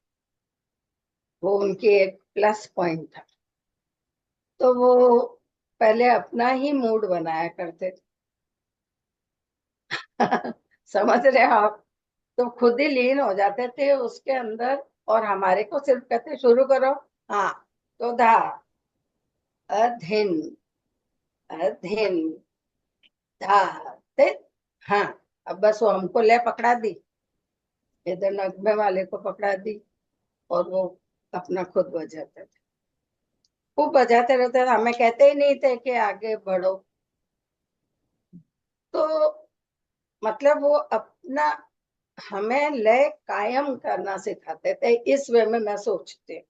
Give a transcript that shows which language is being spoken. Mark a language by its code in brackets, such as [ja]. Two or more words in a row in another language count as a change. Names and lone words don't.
[hi] वो उनकी एक प्लस पॉइंट था। तो वो पहले अपना ही मूड बनाया करते थे। समझ रहे हो आप? तो खुद ही लीन हो जाते थे उसके अंदर, और हमारे को सिर्फ कहते शुरू करो। हाँ, तो धा, अधिन, अधिन, धा, ते, हाँ। अब बस वो हमको ले पकड़ा दी, इधर नगमे वाले को पकड़ा दी, और वो अपना खुद बजाते थे, खूब बजाते रहते थे, हमें कहते ही नहीं थे कि आगे बढ़ो। तो मतलब वो अपना हमें लय कायम करना सिखाते थे, इस वे में मैं सोचती हूँ